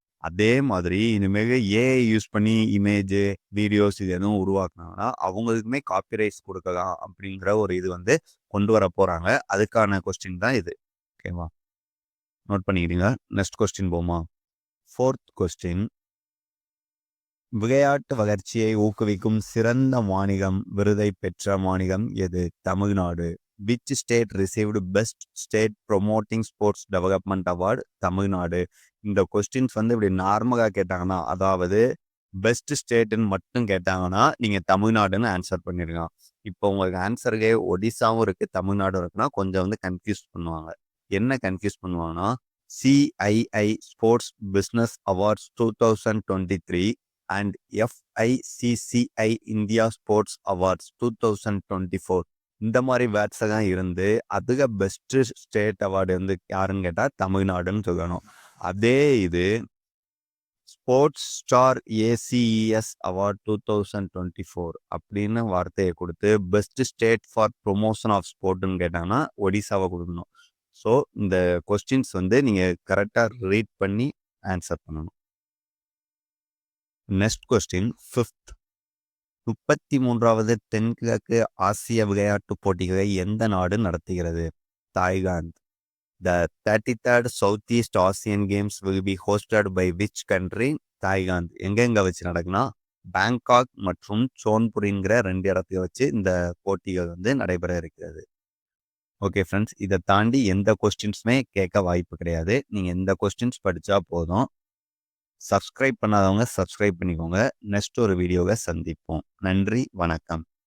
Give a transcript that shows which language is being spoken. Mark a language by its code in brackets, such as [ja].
[ta] அதே மாதிரி இனிமேல் ஏஐ யூஸ் பண்ணி இமேஜ் வீடியோஸ் இது எதுவும் உருவாக்குனாங்கன்னா அவங்களுக்குமே காப்பிரைட்ஸ் கொடுக்கலாம் அப்படிங்கிற ஒரு இது கொண்டு வர போறாங்க. அதுக்கான கொஸ்டின் தான் இது. ஓகேவா? நோட் பண்ணிக்கிறீங்க. நெக்ஸ்ட் கொஸ்டின் போமா. ஃபோர்த் கொஸ்டின், விளையாட்டு வளர்ச்சியை ஊக்குவிக்கும் சிறந்த மாநிலம் விருதை பெற்ற மாநிலம் எது? Tamil Nadu. [en] Which state received best state promoting sports development award? [ta] Tamil Nadu. இந்த கொஸ்டின்ஸ் இப்படி நார்மலாக கேட்டாங்கன்னா, அதாவது பெஸ்ட் ஸ்டேட்டுன்னு மட்டும் கேட்டாங்கன்னா நீங்கள் தமிழ்நாடுன்னு ஆன்சர் பண்ணிடுங்க. இப்போ உங்களுக்கு ஆன்சருக்கே ஒடிசாவும் இருக்குது தமிழ்நாடும் இருக்குன்னா கொஞ்சம் கன்ஃபியூஸ் பண்ணுவாங்க. என்ன கன்ஃபியூஸ் பண்ணுவாங்கன்னா, CII sports business awards 2023 and FICCI India sports awards 2024 இந்த மாதிரி வேர்ட்ஸை தான் இருந்து அதுக்கு பெஸ்ட் ஸ்டேட் அவார்டு யாருன்னு கேட்டால் தமிழ்நாடுன்னு சொல்லணும். அதே இது ஸ்போர்ட்ஸ் ஸ்டார் ACES அவார்ட் 2024 அப்படின்னு வார்த்தையை கொடுத்து best state for promotion of ஸ்போர்ட்னு கேட்டாங்கன்னா ஒடிசாவை கொடுக்கணும். ஸோ இந்த கொஸ்டின்ஸ் நீங்கள் கரெக்டாக ரீட் பண்ணி ஆன்சர் பண்ணணும். நெக்ஸ்ட் கொஸ்டின், ஃபிஃப்த், 33வது தென்கிழக்கு ஆசிய விளையாட்டுப் போட்டிகளை எந்த நாடு நடத்துகிறது? Thailand. [en] The 33rd Southeast Asian Games will be hosted by which country? [ta] Thailand. எங்க வச்சு நடக்குன்னா பேங்காக் மற்றும் சோன்புரிங்கிற 2 இடத்துல வச்சு இந்த போட்டிகள் நடைபெற இருக்கிறது. ஓகே ஃப்ரெண்ட்ஸ், இதை தாண்டி எந்த கொஸ்டின்ஸுமே கேட்க வாய்ப்பு கிடையாது. நீங்கள் எந்த கொஸ்டின்ஸ் படித்தா போதும். சப்ஸ்கிரைப் பண்ணாதவங்க சப்ஸ்கிரைப் பண்ணிக்கோங்க. நெக்ஸ்ட் ஒரு வீடியோவை சந்திப்போம். நன்றி, வணக்கம்.